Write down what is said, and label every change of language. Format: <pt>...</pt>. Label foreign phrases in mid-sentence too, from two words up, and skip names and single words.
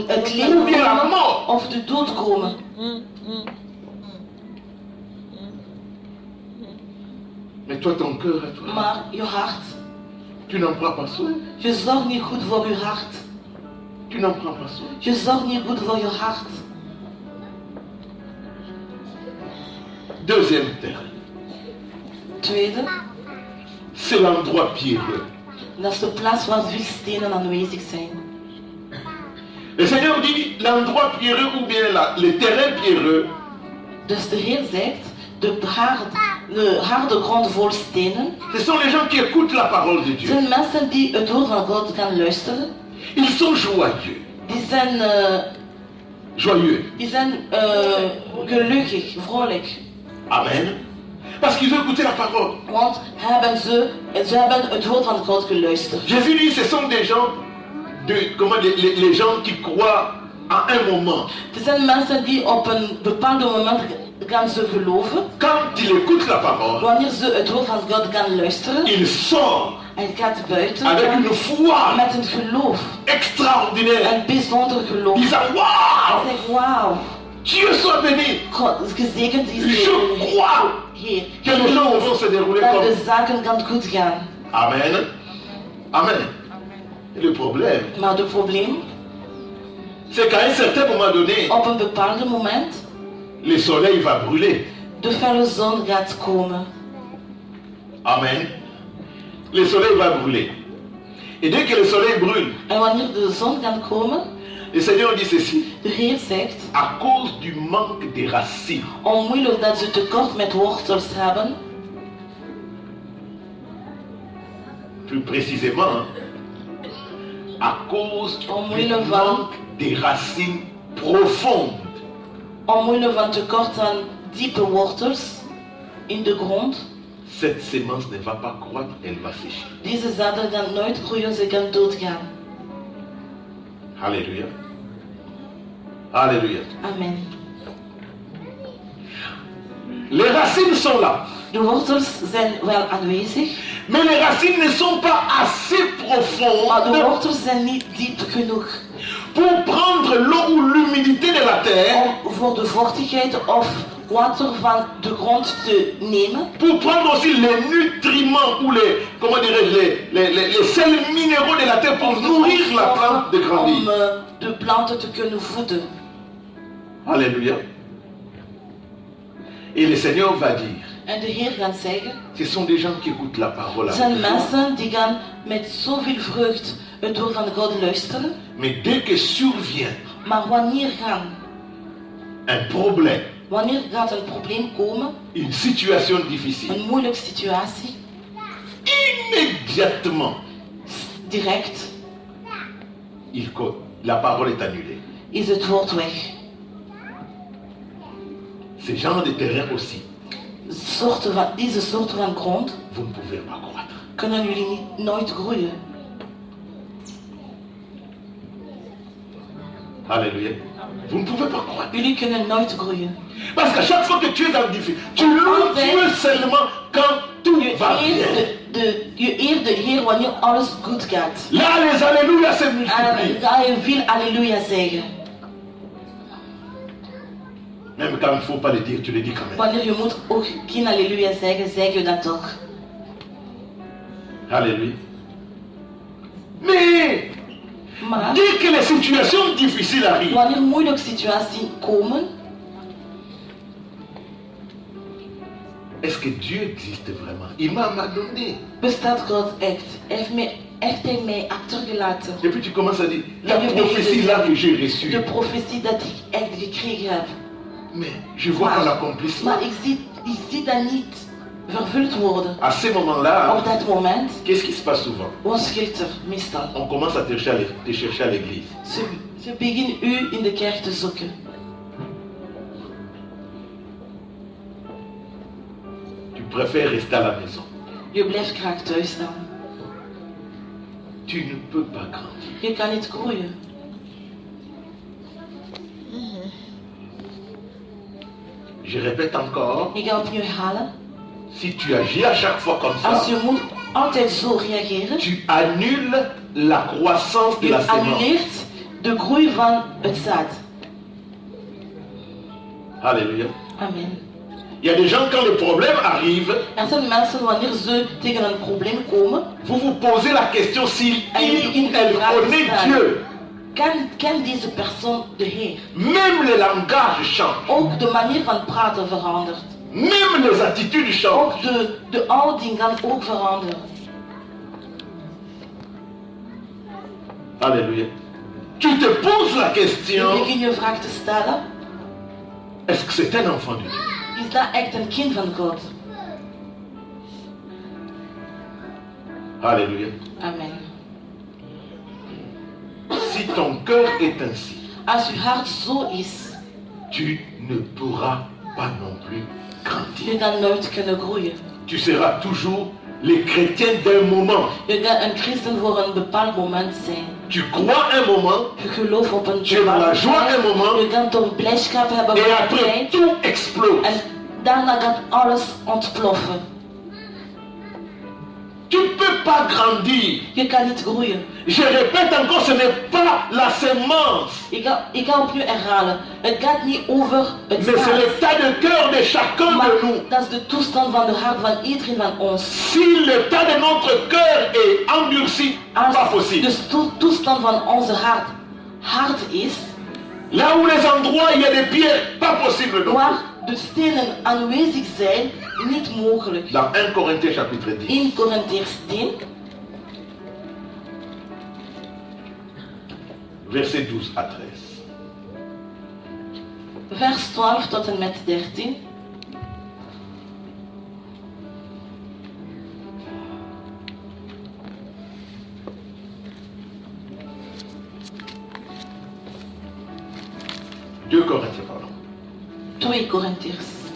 <nl>leven</nl> <fr>bien la</fr> <nl>komen</nl> <fr>mort.</fr> <nl>of de dood komen.</nl> <fr>Mais toi, ton cœur à toi,</fr> <nl>Maar je hart,</nl> <fr>tu n'en prends pas soin.</fr> <nl>je zorgt niet goed voor je hart.</nl> <fr>Tu n'en prends pas soin.</fr> <nl>Je zorgt niet goed voor je hart.</nl> <fr>Deuxième terrain,</fr> <nl>Tweede,</nl> <fr>c'est l'endroit pierreux.</fr> <nl>dat is de plaats waar veel stenen aanwezig zijn.</nl> <fr>Le Seigneur dit l'endroit pierreux ou bien le terrain pierreux,</fr> <nl>Dus de Heer zegt, de harde grond vol stenen,</nl> <fr>ce sont les gens qui écoutent la parole de Dieu.</fr> <nl>zijn mensen die het woord van God gaan luisteren.</nl> <fr>Ils sont joyeux.</fr> <nl>Die zijn,</nl> <fr>Joyeux.</fr> <nl>gelukkig, vrolijk. Amen.</nl> <fr>Parce qu'ils ont écouté la parole.</fr> <nl>Want ze hebben het woord van God geluisterd.</nl> <fr>Jésus dit ce sont des gens les gens qui croient à un moment.</fr> <nl>Er zijn mensen die op een bepaald moment gaan ze geloven.</nl> <fr>Quand ils écoutent la parole,</fr> <nl>Wanneer ze het woord van God gaan luisteren.</nl> <fr>ils sortent</fr> <nl>Hij gaat buiten</nl> <fr>avec une foi</fr> <nl>met een geloof.</nl> <fr>extraordinaire.</fr> <nl>Een bijzonder geloof.</nl> <fr>Ils disent</fr> <nl>Hij waouh, zegt wauw.</nl> <fr>Dieu soit béni.</fr> <nl>God, gezegend is</nl> <fr>Je</fr> <nl>de</nl> <fr>crois</fr> <nl>Heer.</nl> <fr>que les choses vont se dérouler</fr> <nl>Dat</nl> <fr>comme.</fr> <nl>de zaken gaan goed gaan.</nl> <fr>Amen. Amen. Et le problème,</fr> <nl>Maar het probleem,</nl> <fr>c'est qu'à un certain moment donné,</fr> <nl>op een bepaald moment,</nl> <fr>le soleil va brûler.</fr> <nl>de felle zon gaat komen.</nl> <fr>Amen. Le soleil va brûler. Et dès que le soleil brûle,</fr> <nl>En wanneer de zon gaat komen,</nl> <fr>le Seigneur dit ceci.</fr> <nl>de Heer zegt,</nl> <fr>À cause du manque des racines,</fr> <nl>onmiddellijk dat ze tekort met wortels hebben,</nl> <fr>plus précisément, hein, à cause oui, du le vent. manque des racines profondes,</fr> <nl>omwille van tekort aan diepe wortels in de grond,</nl> <fr>cette sémence ne va pas croître, elle va sécher.</fr> <nl>deze zaden gaan nooit groeien, ze gaan doodgaan.</nl> <fr>Alléluia. Alléluia. Amen. Les racines sont là,</fr> <nl>De wortels zijn wel aanwezig,</nl> <fr>mais les racines ne sont pas assez</fr> <nl>maar de</nl> <fr>profondes</fr> <nl>wortels zijn niet diep genoeg</nl> <fr>pour prendre l'eau ou l'humidité de la terre,</fr> <nl>om voor de vochtigheid of water van de grond te nemen,</nl> <fr>pour prendre aussi les nutriments ou les, comment dirais-je, les sels minéraux de la terre pour nourrir la plante de</fr> <nl>om</nl> <fr>grandir.</fr> <nl>de planten te kunnen voeden.</nl> <fr>Alléluia. Et le Seigneur va dire,</fr> <nl>En de Heer gaat zeggen,</nl> <fr>ce sont des gens qui écoutent la parole</fr> <nl>er</nl> <fr>avec</fr> <nl>zijn</nl> <fr>foi.</fr> <nl>mensen die gaan met zoveel vreugd het woord van God luisteren,</nl> <fr>Mais dès que survient</fr> <nl>maar wanneer</nl> <fr>un problème,</fr> <nl>gaat een probleem komen,</nl> <fr>une situation difficile,</fr> <nl>een moeilijke situatie,</nl> <fr>immédiatement,</fr> <nl>direct</nl> <fr>la parole est annulée.</fr> <nl>is het woord weg.</nl> <fr>Ces genres de terrain aussi,</fr> <nl>Deze soort van grond</nl> <fr>vous ne pouvez pas croître.</fr> <nl>kunnen jullie nooit groeien.</nl> <fr>Alléluia. Vous ne pouvez pas croître.</fr> <nl>Jullie kunnen nooit groeien.</nl> <fr>Parce qu'à chaque fois que tu es dans le difficile, tu loues Dieu seulement quand tout va bien.</fr> <nl>Je eert de Heer wanneer alles goed gaat.</nl> <fr>Là, les alléluia se</fr> <nl>En</nl> <fr>multiplient.</fr> <nl>ga je veel halleluja zeggen.</nl> <fr>Même quand il ne faut pas le dire, tu le dis quand même.</fr> <nl>Wanneer je moet ook geen halleluja zeggen, zeg je dat toch.</nl> <fr>Alléluia. Mais</fr> <nl>Maar</nl> <fr>dès que les situations difficiles arrivent,</fr> <nl>wanneer moeilijke situaties komen,</nl> <fr>est-ce que Dieu existe vraiment? Il m'a donné.</fr> <nl>bestaat God echt. Heeft hij mij achtergelaten.</nl> <fr>Et puis tu commences à dire, la Et je prophétie vais- là que j'ai reçue.</fr> <nl>De profetie dat ik echt gekregen heb.</nl> <fr>Mais je vois pas l'accomplissement.</fr> <nl>Maar ik zie dat niet vervuld worden.</nl> <fr>À ce moment-là,</fr> <nl>Op dat moment,</nl> <fr>qu'est-ce qui se passe souvent?</fr> <nl>wat scheelt er meestal?</nl> <fr>On commence à te chercher à l'église.</fr> <nl>Ze beginnen u in de kerk te zoeken.</nl> <fr>Tu préfères rester à la maison.</fr> <nl>Je blijft graag thuis staan.</nl> <fr>Tu ne peux pas grandir.</fr> <nl>Je kan niet groeien.</nl> <fr>Je répète encore,</fr> <nl>Ik ga opnieuw herhalen.</nl> <fr>si tu agis à chaque fois comme</fr> <nl>Als</nl> <fr>ça,</fr> <nl>je moet altijd zo reageren,</nl> <fr>tu annules la croissance de</fr> <nl>je</nl> <fr>la sémence.</fr> <nl>annuleert de groei van het zaad.</nl> <fr>Alléluia. Amen. Il y a des gens, quand le problème arrive,</fr> <nl>Er zijn mensen wanneer ze tegen een probleem komen,</nl> <fr>vous vous posez la question s'il</fr> <nl>en</nl> <fr>il</fr> <nl>jullie</nl> <fr>ou elle connaît Dieu.</fr> <nl>Kan deze persoon de Heer?</nl> <fr>Même le langage change.</fr> <nl>Ook de manier van praten verandert.</nl> <fr>Même les attitudes changent.</fr> <nl>Ook de houding kan ook veranderen.</nl> <fr>Alléluia. Tu te poses la</fr> <nl>Je</nl> <fr>question,</fr> <nl>begint je vraag te stellen,</nl> <fr>est-ce que c'est un enfant de Dieu?</fr> <nl>is dat echt een kind van God?</nl> <fr>Alléluia. Amen. Si ton cœur est ainsi,</fr> <nl>Als je hart zo is,</nl> <fr>tu ne pourras pas non plus grandir.</fr> <nl>je dan nooit kunnen groeien.</nl> <fr>Tu seras toujours les chrétiens d'un moment.</fr> <nl>Je kan een christen voor een bepaald moment zijn.</nl> <fr>Tu crois un moment,</fr> <nl>Je gelooft op een</nl> <fr>tu es dans la</fr> <nl>bepaald</nl> <fr>joie un moment,</fr> <nl>moment. Je kan toch blijdschap hebben</nl> <fr>et</fr> <nl>voor een</nl> <fr>après</fr> <nl>tijd.</nl> <fr>tout explose.</fr> <nl>En daarna gaat alles ontploffen.</nl> <fr>Tu ne peux pas grandir.</fr> <nl>Je kan niet groeien.</nl> <fr>Je répète encore, ce n'est pas la semence,</fr> <nl>Ik ga opnieuw herhalen. Het gaat niet over het</nl> <fr>mais c'est</fr> <nl>zaad.</nl> <fr>l'état de cœur de chacun</fr> <nl>Maar</nl> <fr>de nous.</fr> <nl>dat is de toestand van de hart van iedereen van ons.</nl> <fr>Si l'état de notre cœur est endurci,</fr> <nl>Als</nl> <fr>pas possible.</fr> <nl>de toestand van onze hart hard is,</nl> <fr>Là où les endroits il y a des pierres, pas possible non</fr> <nl>waar de stenen aanwezig zijn, niet mogelijk.</nl> <fr>Dans 1 Corinthiens chapitre 10,</fr> <nl>In Korintiërs 10,</nl> <fr>versets 12 à 13.</fr> <nl>vers 12 tot en met 13.</nl> <fr>Deux Corinthiens, pardon.</fr> <nl>2 Korintiërs</nl>